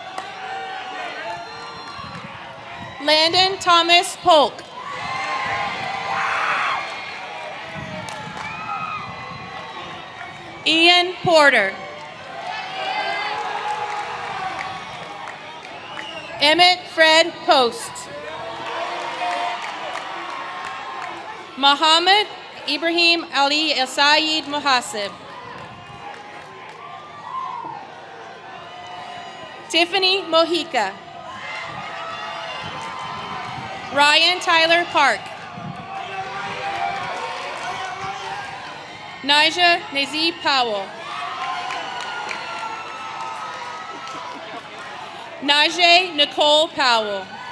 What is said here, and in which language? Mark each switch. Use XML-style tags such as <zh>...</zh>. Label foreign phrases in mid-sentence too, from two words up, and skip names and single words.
<en>Landon Thomas Polk. Ian Porter. Emmett Fred Post. Muhammad Ibrahim Ali El Sayed Muhasib. Tiffany Mojica. Ryan Tyler Park. Nija Nazib Powell. Najee Nicole Powell.</en>